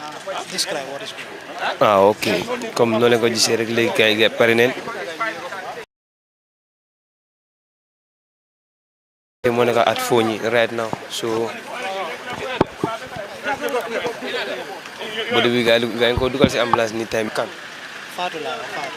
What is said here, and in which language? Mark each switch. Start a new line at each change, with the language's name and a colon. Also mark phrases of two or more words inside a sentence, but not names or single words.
English: Describe what is going on. Ah, ok.
Wolof: Comme noonu la ko gisee rek léegi kay ga pare neen. Moo nekk
English: at Fonyi right now.
Wolof: So body bi gaa ko dugal si ambulance ni time kan. Fatou la Fatou.